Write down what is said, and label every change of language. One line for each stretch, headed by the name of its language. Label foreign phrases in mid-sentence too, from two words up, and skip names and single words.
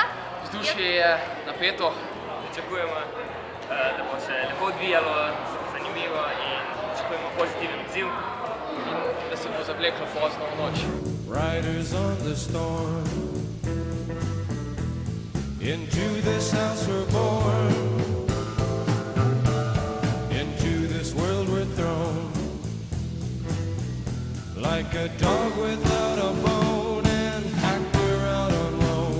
Slovenian: Vzdušje je napeto, pričakujemo, da bo se lepo odvijalo, zanimivo in pričakujemo pozitiven odziv in da se bo zavleklo pozno v noč.
English: Riders on the storm, into this house we're born, into this world we're thrown, like a dog without a bone, an actor out on loan.